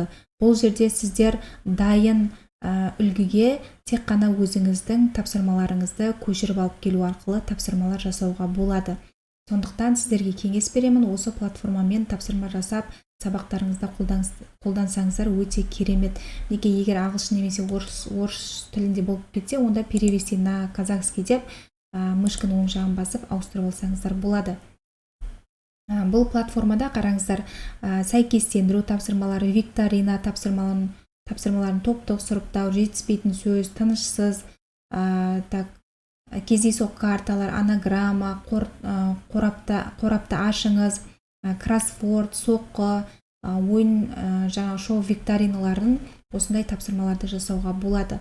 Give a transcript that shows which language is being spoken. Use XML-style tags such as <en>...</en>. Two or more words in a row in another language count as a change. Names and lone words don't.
<kk>Бұл жерде сіздер дайын үлгіге тек қана өзіңіздің тапсырмаларыңызды көшіріп алып келу арқылы тапсырмалар жасауға болады. Сондықтан сіздерге кеңес беремін, осы платформамен тапсырма жасап сабақтарыңызда қолдансаңыздар өте керемет. Неге егер ағылшын немесе орыс тілінде болып кетсе, онда</kk> <ru>перевести на казахский</ru> <kk>деп мышканың оң жағын басып ауыстырып алсаңыздар болады. Бұл платформада қараңыздар, сәйкестендіру тапсырмалары, викторина тапсырмаларын топтық сұрыптау, жетіспейтін сөз, тынышсыз, кездейсоқ карталар, анаграмма, қорапты ашыңыз, кроссворд, соққы, ойын, шоу викториналарын осындай тапсырмаларды жасауға болады.</kk>